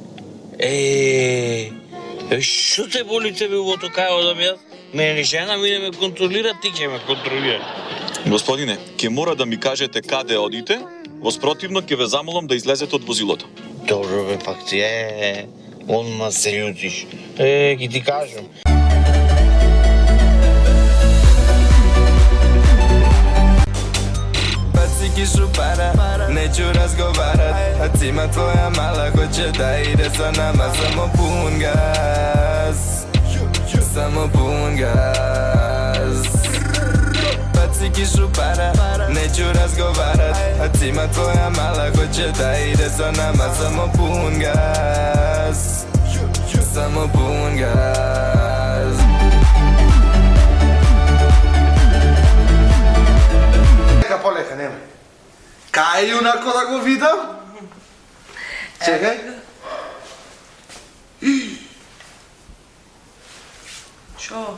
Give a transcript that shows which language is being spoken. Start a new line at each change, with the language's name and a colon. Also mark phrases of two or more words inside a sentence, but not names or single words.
Macedonian: Што те боли тебе во токај одам јас? Мене жена ми не ме контролира, ти ќе ме контролира. Господине, ќе мора да ми кажете каде одите, воспротивно ќе ве замолам да излезете од возилото. Добро, бе, пак ти онма се љутиш. Ги ти кажам.
Serbian: Kišu para, neću razgovarat, a cima tvoja mala hoće da ide sa nama. Samo pun gas, samo pun gas. Baci kišu para, neću razgovarat, a cima tvoja mala hoće da ide sa nama. Samo pun gas, samo pun gas.
Macedonian: Полека, нема. Кај юнако да го видам? Чекај. Шо?